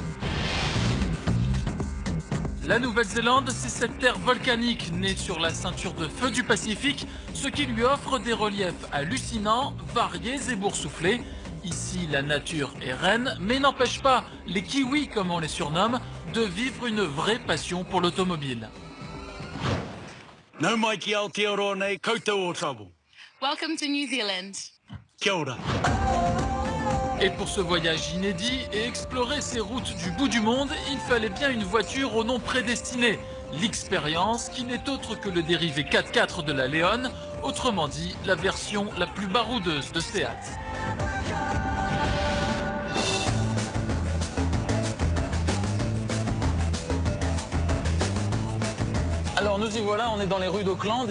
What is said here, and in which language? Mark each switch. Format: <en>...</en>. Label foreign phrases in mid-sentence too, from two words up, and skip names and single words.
<fr>La Nouvelle-Zélande, c'est cette terre volcanique née sur la ceinture de feu du Pacifique, ce qui lui offre des reliefs hallucinants, variés et boursouflés. Ici, la nature est reine, mais n'empêche pas les Kiwis, comme on les surnomme, de vivre une vraie passion pour l'automobile.</fr> <mi>No mai ki Aotearoa koutou o trouble.</mi> <en>Welcome to New Zealand.</en> <mi>Kia ora.</mi> <fr>Et pour ce voyage inédit et explorer ces routes du bout du monde, il fallait bien une voiture au nom prédestiné. L'Expérience, qui n'est autre que le dérivé 4x4 de la Leon, autrement dit la version la plus baroudeuse de Seat. Alors nous y voilà, on est dans les rues d'Auckland.</fr>